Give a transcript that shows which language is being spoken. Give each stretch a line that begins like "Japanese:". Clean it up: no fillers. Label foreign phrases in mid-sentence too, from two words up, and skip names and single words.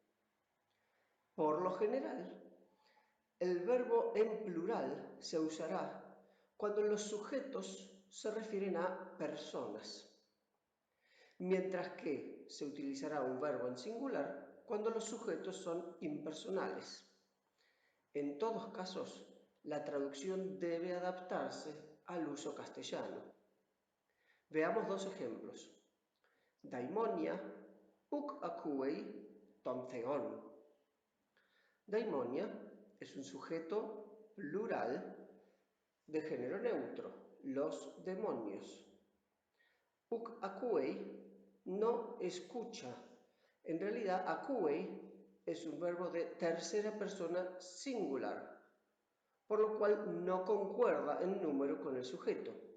Spanish: Por lo general, el verbo en plural se usará cuando los sujetos se refieren a personas, mientras que se utilizará un verbo en singular cuando los sujetos son impersonales. En todos casos, la traducción debe adaptarse al uso castellano. Veamos dos ejemplos.
Greek: δαιμόνια, οὐκ ἀκούει τὸν θεόν.
Spanish: Daimonia es un sujeto plural de género neutro, los demonios.
Greek: οὐκ ἀκούει
Spanish: no escucha. En realidad, akuei es un verbo de tercera persona singular, por lo cual no concuerda en número con el sujeto.